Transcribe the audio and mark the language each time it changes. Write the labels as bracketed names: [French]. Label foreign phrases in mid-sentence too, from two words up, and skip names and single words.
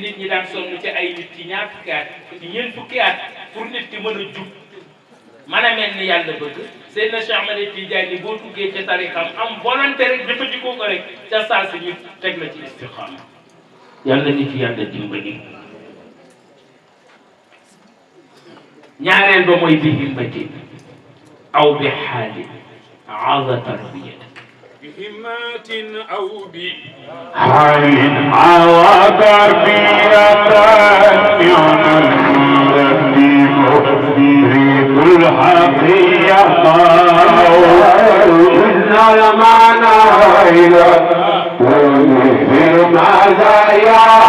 [Wolof] nit ñi daan sonn ci ay nit ci ñaar fukki at ci ñeent fukki at pour nit ki mën a jub mën a mel ni yàlla bëgg Seydina Cheikh Ahmad Tidiane boo duggee ca tarixam am volonté rek jëfandikoo ko rek ca saa si ñu teg la ci istiqaama yàlla nit yàlla dimbali ñaareel ba mooy [Arabic] بهمة أو بحال أو تربية بهمات أو بحال أو تربية يريد الحقيقة إن المعنى إلى المزايا